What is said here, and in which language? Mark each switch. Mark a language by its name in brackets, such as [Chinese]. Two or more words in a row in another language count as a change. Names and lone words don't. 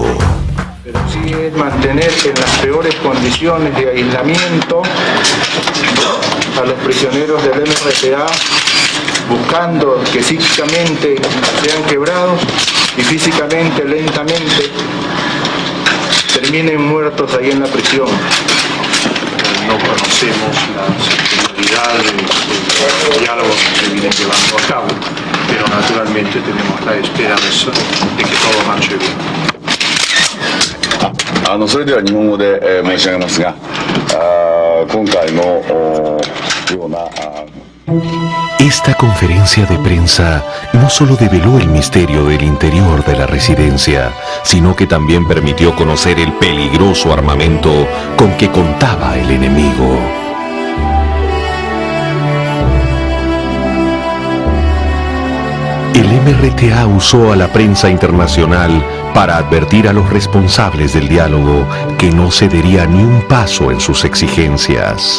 [Spanish] Pero sí es mantener en las peores condiciones de aislamiento a los prisioneros del MRTA, buscando que psíquicamente sean quebrados y físicamente, lentamente, terminen muertos ahí en la prisión. No conocemos la finalidad del diálogo que se viene llevando a cabo, pero naturalmente tenemos la esperanza de que todo marche bien. [Japanese] それでは日本語で申し上げますが、今回のような [Spanish] Esta conferencia de prensa no solo develó el misterio del interior de la residencia, sino que también permitió conocer el peligroso armamento con que contaba el enemigo. El MRTA usó a la prensa internacional para advertir a los responsables del diálogo que no cedería ni un paso en sus exigencias.